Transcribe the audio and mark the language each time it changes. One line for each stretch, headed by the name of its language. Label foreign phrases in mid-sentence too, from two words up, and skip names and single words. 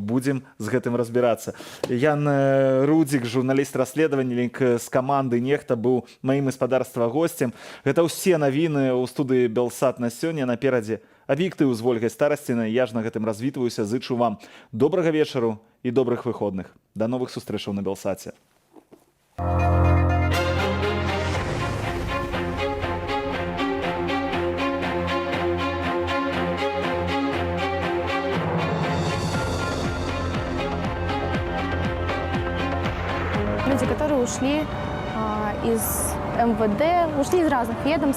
Belarusian: Будзем з гэтым разбірацца. Ян Рудзік, журналіст расследавання з каманды «Нехта», быў маім гаспадарства гостем. Гэта ўсе навіны ў студыі Белсат на сёння. Наперадзе аб'ектыў з Вольгай Старасцінай. Я ж на гэтым развітваюся. Зычу вам добрага вечару і добрых выходных. Да новых сустрэчаў на Белсаце.
Russian: Люди, которые ушли из МВД, ушли из разных ведомств.